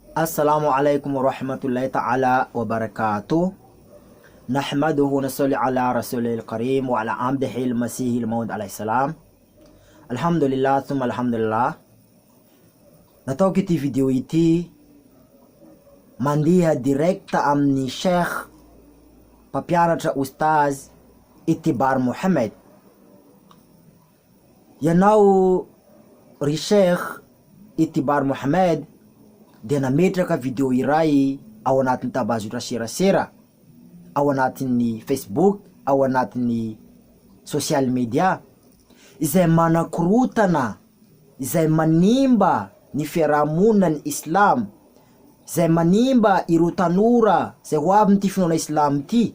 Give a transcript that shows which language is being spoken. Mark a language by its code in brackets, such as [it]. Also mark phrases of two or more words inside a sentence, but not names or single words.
[ar] السلام عليكم ورحمة الله تعالى وبركاته. نحمده ونصلي على رسوله الكريم وعلى عبده المسيح الموعود عليه السلام. الحمد لله ثم الحمد لله. [mg] Natao ity video ity mandeha direkta amin'ny Sheikh mpampianatra Ustaz Itibar Mohamed. Yanao ry Sheikh Itibar Mohamed dia nametraka video iray ao anatin'ny tabazotra serasera, ao anatin'ny Facebook, ao anatin'ny [en] social media, [mg] izay manakorotana, izay manimba ny fiarahamonina ny Islam, izay manimba ireo tanora izay ho avy n'ity finoana Islam ity.